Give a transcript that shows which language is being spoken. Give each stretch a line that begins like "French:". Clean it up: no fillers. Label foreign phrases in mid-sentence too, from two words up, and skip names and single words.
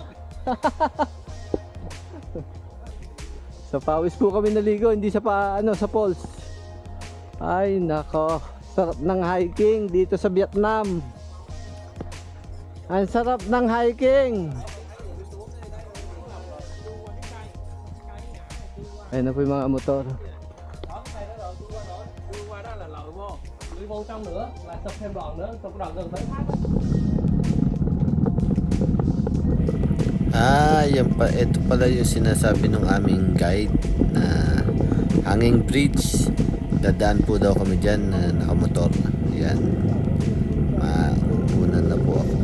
Filipino: Sa pawis po kami naligo, hindi sa sa falls. Ay nako, sarap ng hiking dito sa Vietnam. Ang sarap ng hiking. Ayun na po yung mga motor.
Vietnamese: Đi vô trong nữa là tập thêm đoạn nữa, tập đoạn gần tới thác.
Filipino: Yan pa, ito pala yung sinasabi ng aming guide na
English: hanging bridge.
Filipino: Dadaan po daw kami dyan na nakamotor. Yan. Mauunan na po ako.